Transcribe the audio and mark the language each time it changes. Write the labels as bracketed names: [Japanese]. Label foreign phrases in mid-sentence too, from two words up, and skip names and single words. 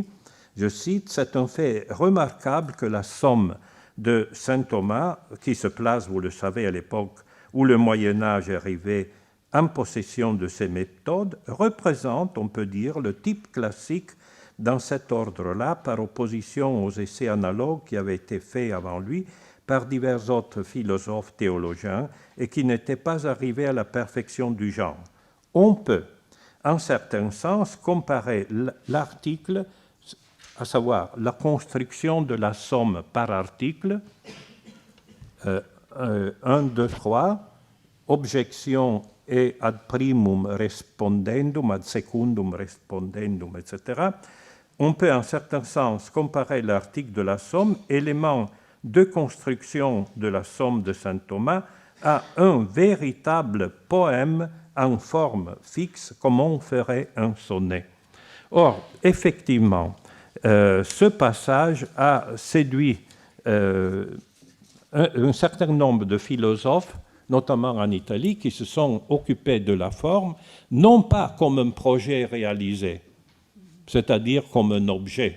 [French] Je cite, « C'est un fait remarquable que la somme de saint Thomas, qui se place, vous le savez, à l'époque où le Moyen-Âge est arrivé en possession de ces méthodes, représente, on peut dire, le type classique dans cet ordre-là, par opposition aux essais analogues qui avaient été faits avant lui par divers autres philosophes théologiens et qui n'étaient pas arrivés à la perfection du genre. On peut, en certain sens, comparer l'article, à savoir la construction de la somme par article, 1, 2, 3, objection et [Latin] ad primum respondendum, ad secundum respondendum, [French] etc. On peut en certain sens comparer l'article de la somme, élément de construction de la somme de saint Thomas, à un véritable poème en forme fixe, comme on ferait un sonnet. Or, effectivement, ce passage a séduit un certain nombre de philosophes, notamment en Italie, qui se sont occupés de la forme, non pas comme un projet réalisé, c'est-à-dire comme un objet.